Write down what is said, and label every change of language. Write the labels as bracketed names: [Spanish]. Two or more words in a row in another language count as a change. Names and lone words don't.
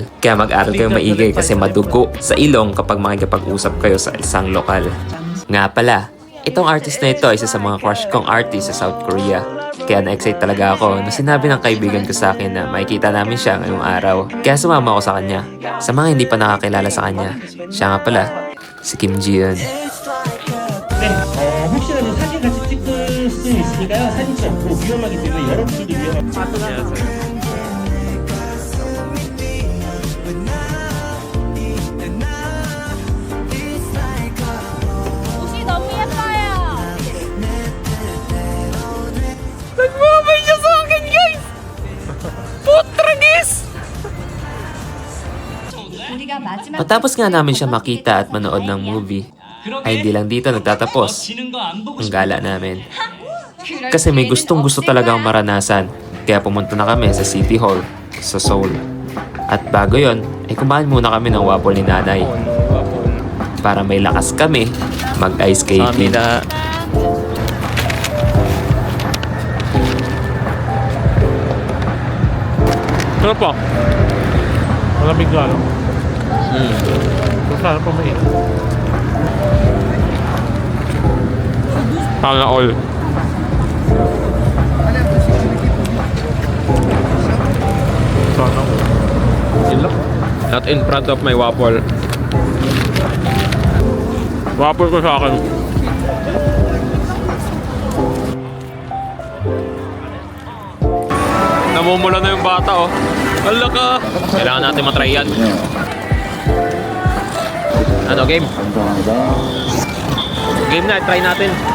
[Filipino] Kaya mag-aral kayo maigi kasi madugo sa ilong kapag makikipag-usap kayo sa isang lokal. Nga pala, itong artist na ito ay isa sa mga crush kong artist sa South Korea. Kaya na-excite talaga ako nung sinabi ng kaibigan ko sa akin na makikita namin siya ngayong araw. Kaya sumama ako sa kanya. Sa mga hindi pa nakakilala sa kanya, siya nga pala, si Kim Ji-yeon. [Korean] 네, 혹시라도 사진 같이 찍을 수 있으니까요. 사진 찍고 위험하기 때문에 여러분들도 위험합니다. 옷이 너무 예뻐요. [Filipino] Nagmamay siya sa akin, guys! Putragis! [Korean] 우리가 마지막 [Filipino] Matapos nga namin siya makita at manood ng movie, ay hindi lang dito nagtatapos ang gala namin. Kasi may gustong-gusto talagang maranasan, kaya pumunta na kami sa City Hall sa Seoul. At bago yon, ay kumain muna kami ng waffle ni nanay para may lakas kami mag- [English] ice skating. [Filipino] Ano po? Malamig ka, no? Masarap pa may Sana all. Sana all. [English] Not in front of my waffle. [Filipino] Waffle ko sa akin. Namumula na yung bata, oh. Hala ka! Kailangan natin matry yan. Ano, game? Game na, try natin.